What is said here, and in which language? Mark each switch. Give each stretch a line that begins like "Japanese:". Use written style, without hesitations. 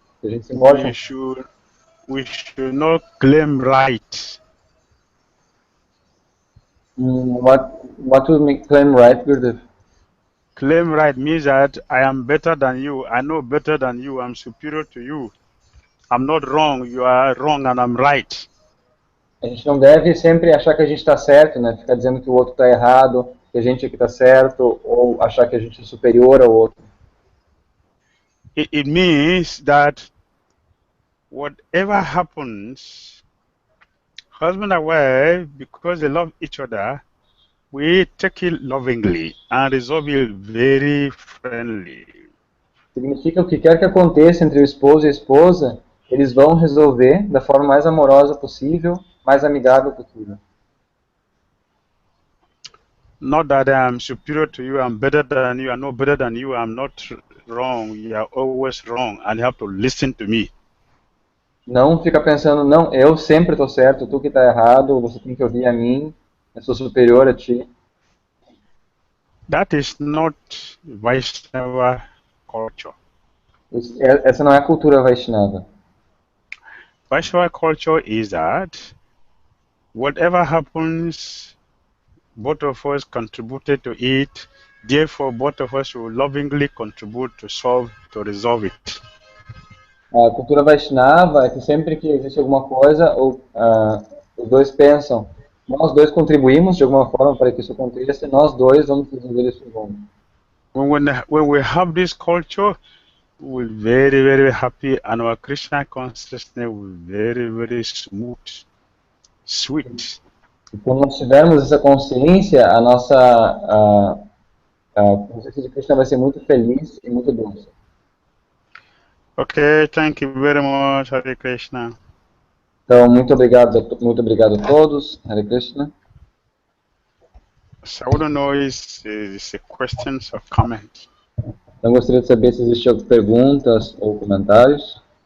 Portuguese: Se a gente se importa.
English: We should not claim rights. What to claim right, Gurudev? claim right means that I am better than you, I know better than you, I'm superior to you. I'm not wrong, you are wrong and I'm right.
Portuguese: A gente não deve sempre achar que a gente está certo, né? Ficar dizendo que o outro está errado, que a gente aqui está certo, ou achar que a gente é superior ao outro.
English: It means that whatever happens, husband and wife, because they love each other, we take it lovingly and resolve it very friendly.
Portuguese: Significa que o que quer que aconteça entre o esposo e a esposa, eles vão resolver da forma mais amorosa possível, mais amigável possível.
English: Not that I'm superior to you, I'm better than you, I know better than you, I'm not wrong, you are always wrong, and you have to listen to me.
Portuguese: Não fica pensando, não, eu sempre estou certo, tu que está errado, você tem que ouvir a mim, eu sou superior a ti.
English: That is not Vaishnava culture.
Portuguese: Essa não é a cultura Vaishnava.
English: Vaishnava culture is that whatever happens, both of us contributed to it, therefore both of us will lovingly contribute to resolve it.
Portuguese: A cultura Vaishnava é que sempre que existe alguma coisa, os dois pensam, nós dois contribuímos de alguma forma para que isso aconteça, e nós dois vamos resolver isso juntos.
English: When we have this culture, we're very, very happy, and our Krishna consciousness will be very, very smooth, sweet.
Portuguese: E quando nós tivermos essa consciência, a nossa consciência de Krishna vai ser muito feliz e muito doce.
English: Okay, thank you very much, Hare Krishna.
Portuguese: Então, muito obrigado a todos. Hare Krishna.
English: So I want to know is questions or comments.
Portuguese: Então, gostaria de saber se existem perguntas ou comentários.